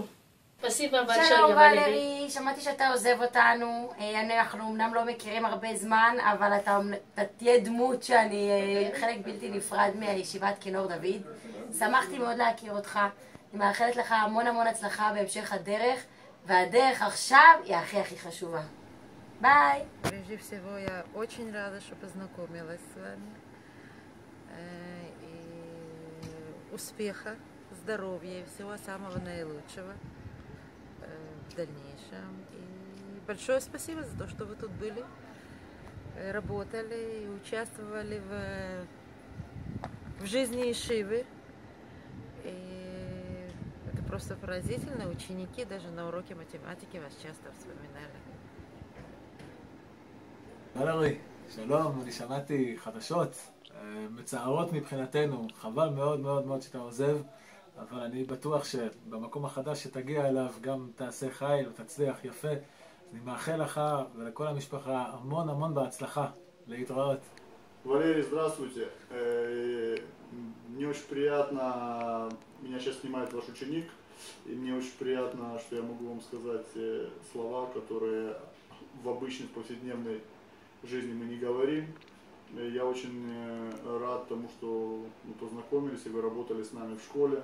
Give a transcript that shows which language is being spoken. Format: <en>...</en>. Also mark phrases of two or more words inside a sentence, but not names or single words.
<he>שלום ולרי, שמעתי שאתה עוזב אותנו, אנחנו אמנם לא מכירים הרבה זמן, אבל אתה תהיה דמות שאני חלק בלתי נפרד מישיבת כינור דוד. שמחתי מאוד להכיר אותך, אני מאחלת לך המון המון הצלחה בהמשך הדרך, והדרך עכשיו היא הכי חשובה. ביי!</he> <ru>Прежде всего, я очень рада, что познакомилась с вами. Успеха, здоровья и всего самого наилучшего в дальнейшем. И большое спасибо за то, что вы тут были, работали и участвовали в жизни Ешивы. И это просто поразительно. Ученики даже на уроке математики вас часто вспоминали.</ru> <he>ולרי, שלום, אני שמעתי חדשות מצערות מבחינתנו, חבל מאוד מאוד מאוד שאתה עוזב, אבל אני בטוח שבמקום החדש שתגיע אליו גם תעשה חיל ותצליח יפה. אני מאחל לך ולכל המשפחה המון המון בהצלחה. להתראות.</he> <ru>Валерий, здравствуйте. Мне очень приятно, меня сейчас снимает ваш ученик, и мне очень приятно, что я могу вам сказать слова, которые в обычной повседневной жизни мы не говорим. Я очень рад тому, что мы познакомились, и вы работали с нами в школе.</ru>